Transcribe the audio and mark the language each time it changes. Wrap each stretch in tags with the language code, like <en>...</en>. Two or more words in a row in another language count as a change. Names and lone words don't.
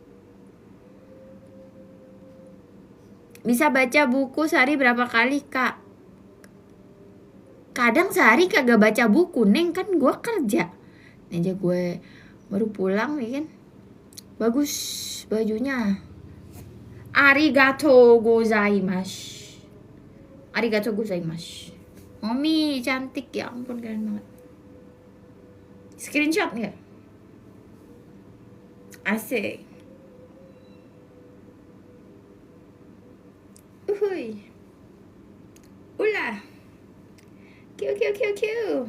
<id>Bisa baca buku sehari berapa kali, Kak? Kadang sehari kagak baca buku, Neng, kan gue kerja. Ini aja gue baru pulang nih kan. Bagus bajunya.</id> <ja>ありがとうございます. ありがとうございます.</ja> <id>Mami cantik, ya ampun, keren banget. Screenshot nggak? Asik. Uhuy. Ulah. Kiu.</id>